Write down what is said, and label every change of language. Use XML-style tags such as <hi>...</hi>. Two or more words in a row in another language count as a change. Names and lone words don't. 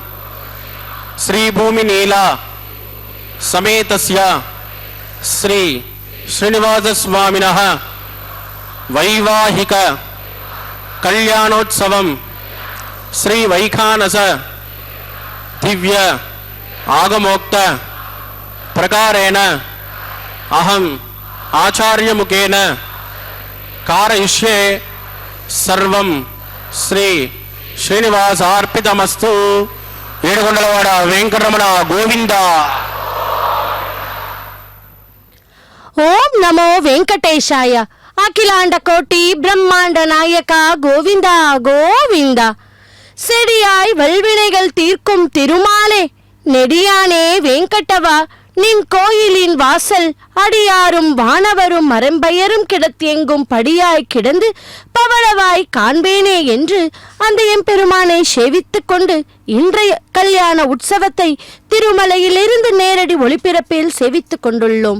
<sa>श्री भूमि नीला समेतस्य श्री श्रीनिवास स्वामिनः वैवाहिक कल्याणोत्सवं श्री वैखानस दिव्य आगमोक्त प्रकारेण अहम आचार्य मुखेन कारयिष्ये सर्वं श्री श्रीनिवासार्पितमस्तु.</sa> <te>ఏడుకొండలవాడ వెంకటరమణ గోవింద.</te> <sa>ఓం నమో వెంకటేశాయ.</sa> <te>అఖిలాండ కోటి బ్రహ్మాండ నాయక கோவிந்தா கோவிந்தா.</te> <ta>செடியாய் வல்வினைகள் தீர்க்கும் திருமாலே நெடியானே வெங்கடவா நின் கோயிலின் வாசல் அடியாரும் வானவரும் மரம்பெயரும் கிடத்தியெங்கும் படியாய் கிடந்து பவளவாய் காண்பேனே என்று அந்த எம்பெருமானை சேவித்துக் கொண்டு இன்றைய கல்யாண உற்சவத்தை திருமலையிலிருந்து நேரடி ஒளிபரப்பில் சேவித்துக் கொண்டுள்ளோம்.</ta>